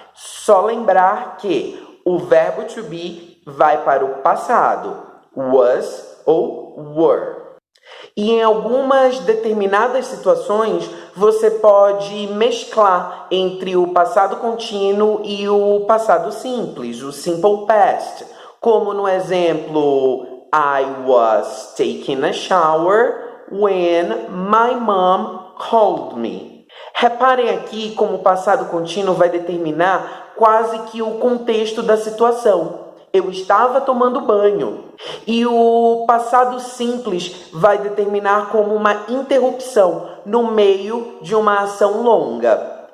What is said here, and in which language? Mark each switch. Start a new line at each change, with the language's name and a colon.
Portuguese: Só lembrar que o verbo to be vai para o passado, was ou were. E em algumas determinadas situações, você pode mesclar entre o passado contínuo e o passado simples, o simple past. Como no exemplo,
English: I was taking a shower when my mom called me.
Portuguese: Reparem aqui como o passado contínuo vai determinar quase que o contexto da situação. Eu estava tomando banho. E o passado simples vai determinar como uma interrupção no meio de uma ação longa.